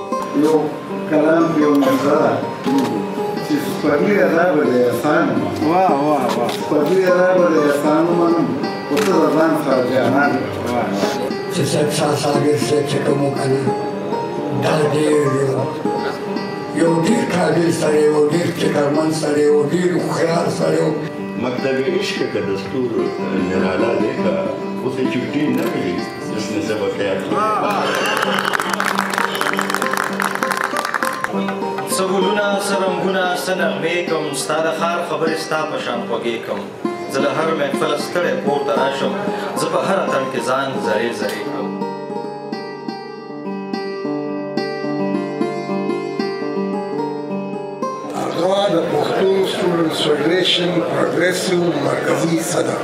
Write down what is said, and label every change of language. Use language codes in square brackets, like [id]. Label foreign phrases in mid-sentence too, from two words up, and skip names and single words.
[ps] یو کلام یو نظره چې سپرلي ادا به د احسان سپرلي ادا به د احسان ومنم خو ته د ځان سره جانان چې صاحب شاه صابر صاحب چې کوم و که نه دا ډېر یو ډېر قابل سړی و، ډېر فکرمند سړی و، ډېر هوښیار سړی و. [ur] مکتب عشق کا دستور نرالا دیکھا اسے چھٹی نہ ملی جس نے سبق یاد کیا. [ps] څه ګلونه څه رنګونه څه نغمې کوم ستا د ښار خبرې ستا په شان خوږې کوم. زه له هر محفله ستړی پورته راشم، زه په هر اتڼ کې ځان زرې زرې کړم. هغه د پښتون سټوډنټس فدریشن پروګریسیو مرکزي صدر.